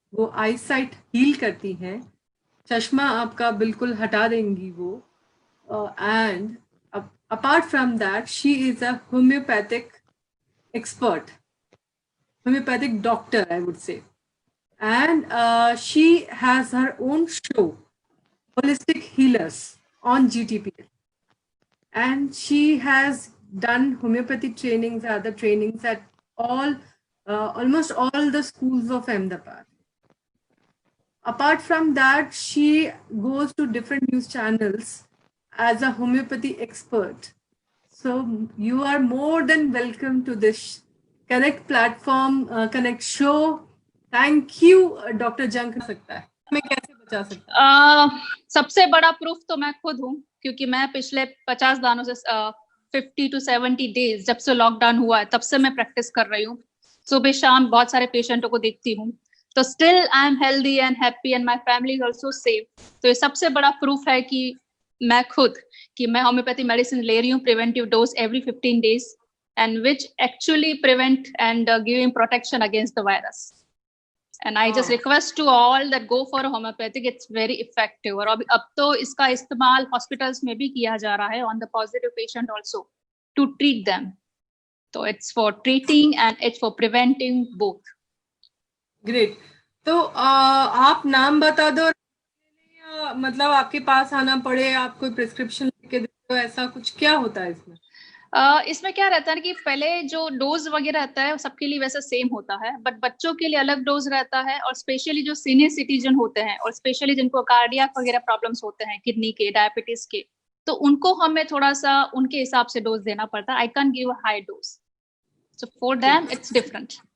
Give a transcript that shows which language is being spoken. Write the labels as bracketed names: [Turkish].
[Hindi] वो आई site heal करती हैं, चश्मा आपका बिल्कुल हटा देंगी वो. [English] And apart from that, she is a homeopathic expert, homeopathic doctor, I would say. And she has her own show, Holistic Healers, on GTPL. And she has done homeopathy trainings, other trainings at almost all the schools of Ahmedabad. Apart from that, she goes to different news channels as a homeopathy expert. So you are more than welcome to this Connect platform, Connect show. Thank you, Dr. Jankana. [Hindi] सकता है मैं कैसे बचा सकता हूँ? सबसे बड़ा proof तो मैं खुद हूँ, क्योंकि मैं पिछले 50 दिनों से 50 to 70 डेज जब से लॉकडाउन हुआ है तब से मैं प्रैक्टिस कर रही हूँ. सुबह शाम बहुत सारे पेशेंटों को देखती हूँ, तो [English] Still I am healthy and happy and my family is also safe. [Hindi] तो ये सबसे बड़ा प्रूफ है कि मैं खुद कि मैं होम्योपैथी मेडिसिन ले रही हूँ, preventive dose [English] Every 15 days, and which actually prevent and giving protection against the virus. And I just request to all that go for homeopathic. It's very effective. [Hindi] और अब तो इसका इस्तेमाल हॉस्पिटल्स में भी किया जा रहा है [English] on the positive patient also to treat them. So it's for treating and it's for preventing both. Great. [Hindi] तो आप नाम बता दो, मतलब आपके पास आना पड़े, आप कोई प्रिस्क्रिप्शन लेके दो, ऐसा कुछ क्या होता है इसमें? इसमें क्या रहता है कि पहले जो डोज वगैरह रहता है सबके लिए वैसा सेम होता है, बट बच्चों के लिए अलग डोज रहता है, और स्पेशली जो सीनियर सिटीजन होते हैं और स्पेशली जिनको कार्डियक वगैरह प्रॉब्लम्स होते हैं, किडनी के, डायबिटीज के, तो उनको हमें थोड़ा सा उनके हिसाब से डोज देना पड़ता है. [English] I can give a high dose, so for them it's different.